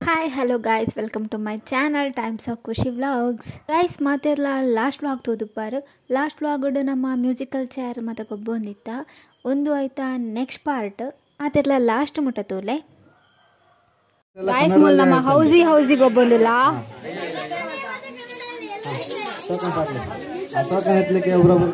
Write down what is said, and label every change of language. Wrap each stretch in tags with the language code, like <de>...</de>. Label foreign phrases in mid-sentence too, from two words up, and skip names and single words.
<en>Hi, hello guys, welcome to my channel Times of Kushi Vlogs. Guys,</en> <tcy>ಮಾತೆರ್ಲ</tcy> <en>last vlog</en> <tcy>ತೋದುಪಾರು.</tcy> <en>last vlog</en> <tcy>ನಮ್ಮ</tcy> <en>musical chair</en> <tcy>ಮತ್ತೆ ಗೊಬ್ಬೊಂದಿತ್ತ ಒಂದು ಆಯ್ತಾ</tcy> <en>next part</en> <tcy>ಮಾತೆರ್ಲ ಲಾಸ್ಟ್ ಮುಟ್ಟ ತೋಲೆ ಗೈಸ್ ಮೂಲ ನಮ್ಮ ಹೌಸಿ ಗೊಬ್ಬೊಂದಿಲ್ಲ</tcy> <kn>ಟೋಕನ್ ಎತ್ತಲಿಕ್ಕೆ ಒಬ್ಬರೊಬ್ಬರು</kn>